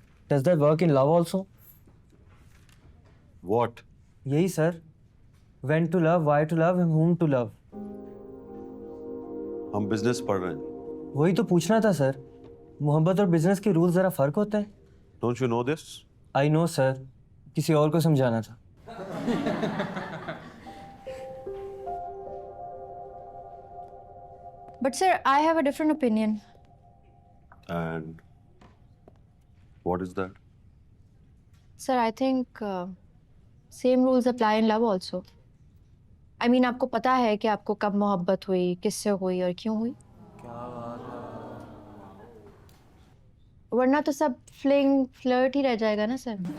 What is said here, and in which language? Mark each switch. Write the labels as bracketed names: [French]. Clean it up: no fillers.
[English] Does that work in love also? What? [Hindi] यही sir. [English] When to love, why to love, and whom to love. [Hindi] हम business पढ़ रहे हैं। वही तो पूछना था सर। मोहब्बत और बिजनेस के रूल जरा फर्क होते हैं। [English] Don't you know this? I know [Hindi] sir. किसी और को समझाना था। [English] But sir, I have a different opinion. And what is that? Sir, I think same rules apply in love also. I mean, [Hindi] आपको पता है कि आपको कब मोहब्बत हुई, किससे हुई और क्यों हुई? वरना तो सब फ्लिंग फ्लर्ट ही रह जाएगा ना सर।